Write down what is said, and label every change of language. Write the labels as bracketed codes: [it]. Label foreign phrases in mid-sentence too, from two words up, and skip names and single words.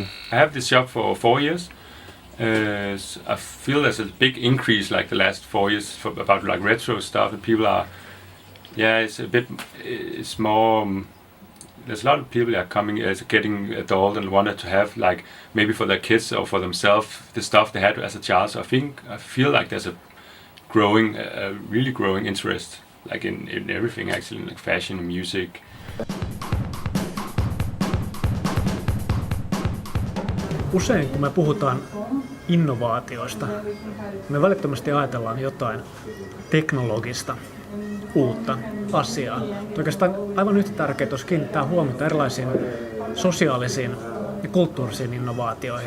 [en] I have this shop for 4 years. I feel there's a big increase the last 4 years about retro stuff, and people are, it's more. There's a lot of people coming as getting adult and wanted to have maybe for their kids or for themselves the stuff they had as a child. So I feel there's a really growing interest in everything actually, fashion, music. [fi] Usein kun me puhutaan innovaatioista, me välittömästi ajatellaan jotain teknologista, uutta asiaa. Oikeastaan aivan yhtä tärkeää olisi kiinnittää huomiota erilaisiin sosiaalisiin ja kulttuurisiin innovaatioihin.